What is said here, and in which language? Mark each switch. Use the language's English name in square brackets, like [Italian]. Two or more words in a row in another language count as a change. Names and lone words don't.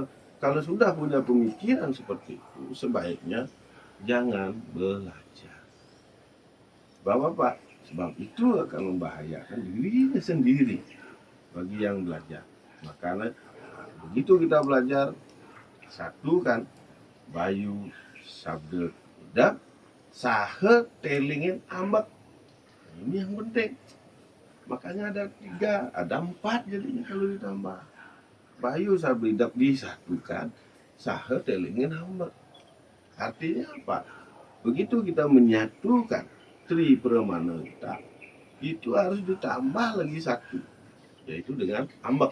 [Indonesian] Kalau sudah punya pemikiran seperti itu, sebaiknya jangan belajar. Bapak-bapak, sebab itu akan membahayakan dirinya sendiri bagi yang belajar. Makanya begitu kita belajar, satu kan [Balinese] bayu sabda udap sahe telingin ambak. [Indonesian] Ini yang penting. Makanya ada 3, ada 4 jadinya kalau ditambah. [Balinese] Bayu sabda udap [Indonesian] disatukan, [Balinese] sahe telingin ambak. [Indonesian] Artinya apa? Begitu kita menyatukan tri pramana kita, itu harus ditambah lagi 1, yaitu dengan ambak.